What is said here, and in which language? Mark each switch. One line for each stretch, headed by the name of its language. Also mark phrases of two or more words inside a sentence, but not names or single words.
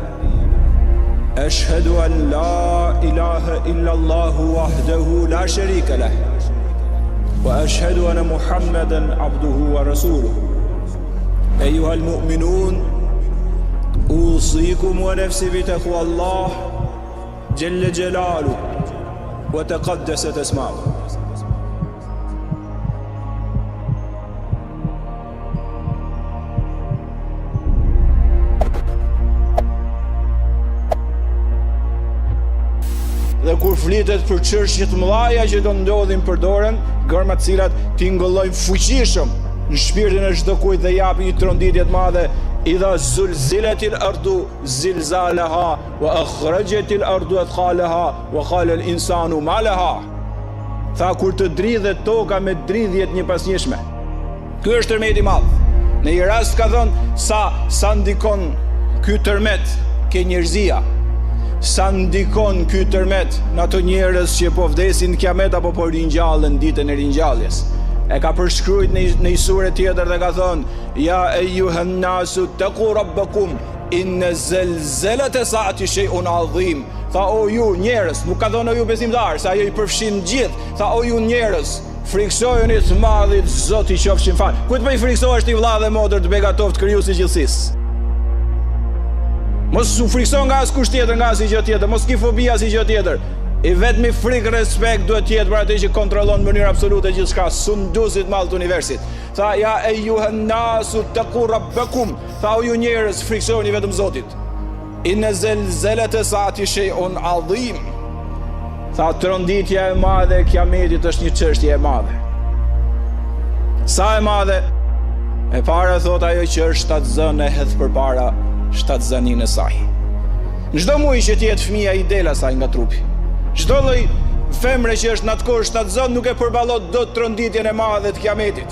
Arabic: أشهد أن لا إله إلا الله وحده لا شريك له وأشهد أن محمدًا عبده ورسوله أيها المؤمنون أوصيكم ونفسي بتقوى الله جل جلاله وتقدست أسماؤه.
Albanian: Dhe kur flitet për çështje të mëdha që do ndodhin për dorën, gërma të cilat tingëllojnë fuqishëm në shpirtin e çdo kujt dhe japin një tronditje të madhe,
Arabic: إذا زلزلت الأرض زلزالها وأخرجت الأرض أثقالها وقال الإنسان ما لها.
Albanian: Tha kur të dridhet toka me dridhjet një pasnjëshme. Ky është tërmeti i madh. Në një rast ka thënë sa ndikon ky tërmet ke njerëzia. Sa ndikon ky tërmet në ato njerëz që po vdesin në kiamet apo po ringjallën ditën e ringjalljes. E ka përshkruajt në një sure tjetër dhe ka thonë:
Arabic: يا أيها الناس اتقوا ربكم إن زلزلة الساعة شيء عظيم.
Albanian: Tha o ju njerëz, nuk ka thonë o ju besimtar, se ajo i përfshin gjithë. Tha o ju njerëz, friksojeni të madhit Zoti qofshin fal. Kujt po i friksohesh ti vëlla dhe motër të begatoft krijuesi i gjithësisë? Mos u frikson nga askush tjetër, nga asnjë gjë tjetër, mos ki fobi asnjë gjë tjetër. I vetmi frikë respekt duhet të jetë për atë që kontrollon në mënyrë absolute gjithçka, Sundusit madh të universit.
Arabic: Tha يا أيها الناس اتقوا ربكم.
Albanian: Tha o ju njerëz, friksoni vetëm Zotit.
Arabic: إن زلزلة الساعة شيء عظيم.
Albanian: Tha tronditja e madhe e kiametit është një çështje e madhe. Sa e madhe? E para thot ajo që është shtatzën e hedh përpara shtatzënin e saj. Çdo muaj që të jetë fëmia i del asaj nga trupi. Çdo lloj femre që është në atë kohë shtatzon nuk e përballon dot tronditjen e madhe të Kiametit.